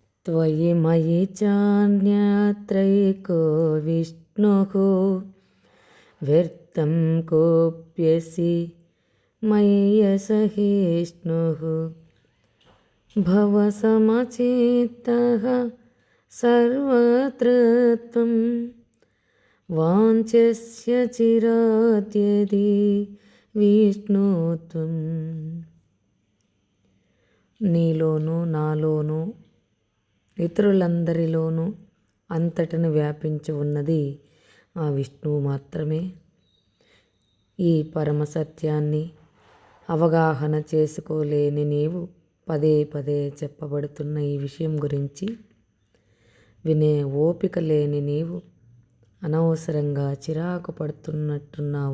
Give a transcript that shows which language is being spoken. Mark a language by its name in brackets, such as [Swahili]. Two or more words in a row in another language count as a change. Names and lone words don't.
[Sanskrit] त्वयि मयि चान्यत्रैको विष्णुः व्यर्थं कोऽप्यसि मय्यसहिष्णुः भवसमचित्तः सर्वत्र त्वं वाञ्छस्य चिरात्यदि విష్ణు త్వం. [Telugu] నీలోనూ నాలోనూ ఇతరులందరిలోనూ అంతటను వ్యాపించి ఉన్నది ఆ విష్ణువు మాత్రమే. ఈ పరమ సత్యాన్ని అవగాహన చేసుకోలేని నీవు పదే పదే చెప్పబడుతున్న ఈ విషయం గురించి వినే ఓపిక లేని నీవు అనవసరంగా చిరాకు పడుతున్నట్టున్నావు.